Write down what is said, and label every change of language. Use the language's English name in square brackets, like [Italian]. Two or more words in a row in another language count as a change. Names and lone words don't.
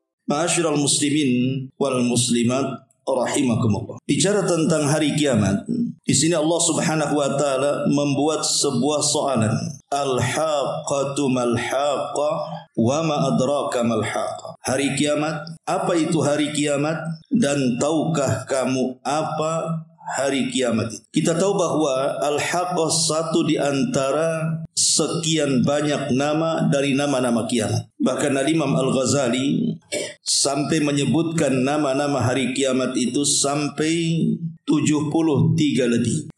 [Arabic] معاشر المسلمين والمسلمات رحمكم الله. [Indonesian] Bicara tentang hari kiamat, di sini Allah [Arabic] سبحانه وتعالى [Indonesian] membuat sebuah soalan. [Arabic] الحاقة ما الحاقة وما أدراك ما الحاقة. [Indonesian] Hari kiamat, apa itu hari kiamat dan tahukah kamu apa hari kiamat itu? Kita tahu bahwa al-haqqah satu di antara sekian banyak nama dari nama-nama kiamat. Bahkan Al-Imam Al-Ghazali sampai menyebutkan nama-nama hari kiamat itu sampai 73 lebih.